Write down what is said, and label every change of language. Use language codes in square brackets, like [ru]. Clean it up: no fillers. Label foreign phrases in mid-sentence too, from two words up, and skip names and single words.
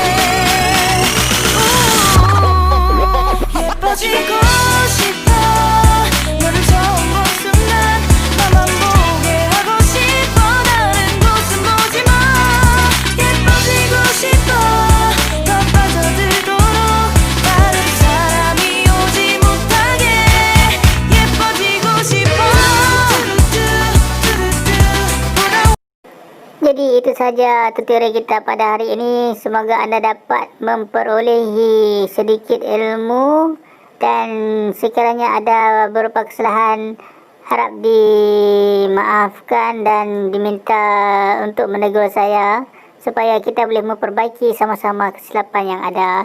[ko] 예뻐지고 싶어 너를 처음 본 순간 나만 보게 하고 싶어 다른 곳은 보지 마 예뻐지고 싶어 더 빠져들도록 다른 사람이 오지 못하게 예뻐지고 싶어 [ms] Jadi itu saja tutorial kita pada hari ini. Semoga anda dapat memperolehi sedikit ilmu dan sekiranya ada beberapa kesalahan harap dimaafkan dan diminta untuk menegur saya supaya kita boleh memperbaiki sama-sama kesilapan yang ada.